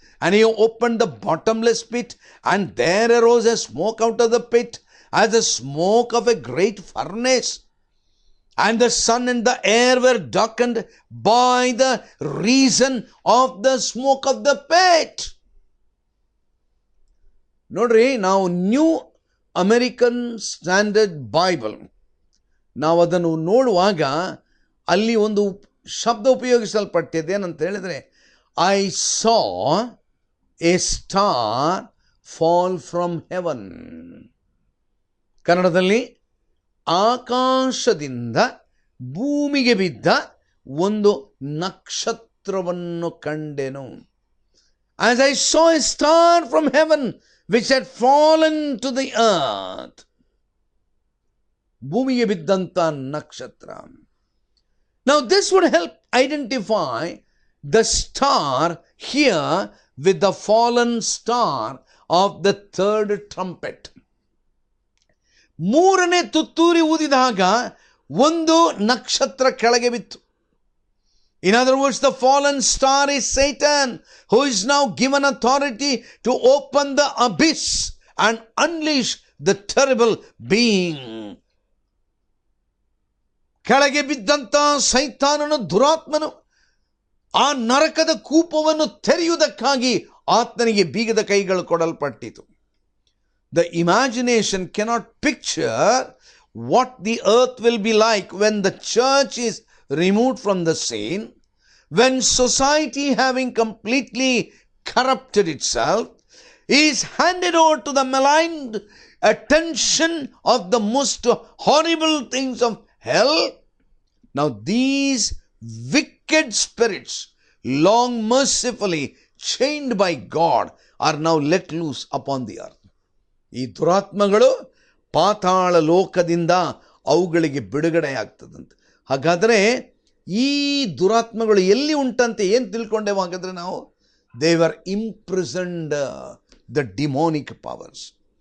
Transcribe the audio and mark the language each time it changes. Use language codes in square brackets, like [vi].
[en] And he opened the bottomless pit, and there arose a smoke out of the pit, as the smoke of a great furnace. and the sun and the air were darkened by the reason of the smoke of the pit. [kn] ನೋಡ್ರಿ, ನಾವು new American standard Bible ನಾವು ಅದನ್ನು ನೋಡುವಾಗ ಅಲ್ಲಿ ಒಂದು ಶಬ್ದ ಉಪಯೋಗಿಸಲ್ಪಟ್ಟಿದೆ. ಏನಂತ ಹೇಳಿದರೆ, [en] I saw a star fall from heaven. [kn] ಕನ್ನಡದಲ್ಲಿ ಆಕಾಶದಿಂದ ಭೂಮಿಗೆ ಬಿದ್ದ ಒಂದು ನಕ್ಷತ್ರವನ್ನು ಕಂಡೆನು. [en] As I saw a star from heaven which had fallen to the earth. [kn] ಭೂಮಿಗೆ ಬಿದ್ದಂಥ ನಕ್ಷತ್ರ. [en] Now this would help identify the star here with the fallen star of the third trumpet. [kn] ಮೂರನೇ ತುತ್ತೂರಿ ಊದಿದಾಗ ಒಂದು ನಕ್ಷತ್ರ ಕೆಳಗೆ ಬಿತ್ತು. [en] In other words, the fallen star is Satan, who is now given authority to open the abyss and unleash the terrible being. [kn] ಕೆಳಗೆ ಬಿದ್ದಂಥ ಸೈತಾನನು, ದುರಾತ್ಮನು, ಆ ನರಕದ ಕೂಪವನ್ನು ತೆರೆಯುವುದಕ್ಕಾಗಿ ಆತನಿಗೆ ಬೀಗದ ಕೈಗಳು ಕೊಡಲ್ಪಟ್ಟಿತು. [en] The imagination cannot picture what the earth will be like when the church is removed from the scene, when society, having completely corrupted itself, is handed over to the malign attention of the most horrible things of hell. Now these wicked spirits, long mercifully chained by God, are now let loose upon the earth. [kn] ಈ ದುರಾತ್ಮಗಳು ಪಾತಾಳ ಲೋಕದಿಂದ ಅವುಗಳಿಗೆ ಬಿಡುಗಡೆ ಆಗ್ತದಂತೆ. ಹಾಗಾದರೆ ಈ ದುರಾತ್ಮಗಳು ಎಲ್ಲಿ ಉಂಟಂತೆ ಏನು ತಿಳ್ಕೊಂಡೇವು? ಹಾಗಾದರೆ ನಾವು [en] They were imprisoned the demonic powers.